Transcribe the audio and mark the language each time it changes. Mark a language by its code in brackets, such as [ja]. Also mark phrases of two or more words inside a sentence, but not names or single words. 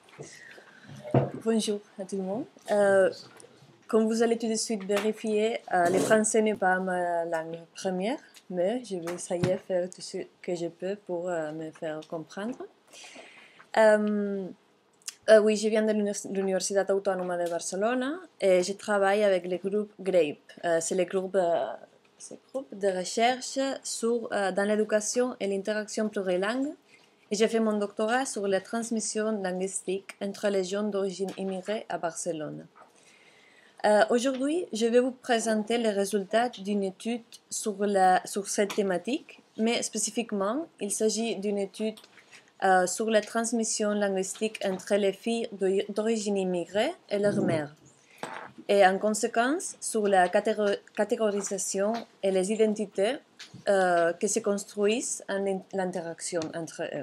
[fr] Bonjour à tout le monde. Comme vous allez tout de suite vérifier, le français n'est pas ma langue première, mais je vais essayer de faire tout ce que je peux pour me faire comprendre. Oui, je viens de l'Universitat Autònoma de Barcelona et je travaille avec le groupe GRAPE. C'est le groupe de recherche dans l'éducation et l'interaction plurilingue. Et j'ai fait mon doctorat sur la transmission linguistique entre les jeunes d'origine immigrée à Barcelone. Aujourd'hui, je vais vous présenter les résultats d'une étude sur cette thématique, mais spécifiquement, il s'agit d'une étude sur la transmission linguistique entre les filles d'origine immigrée et leur mère, et en conséquence sur la catégorisation et les identités qui se construisent en l'interaction entre eux.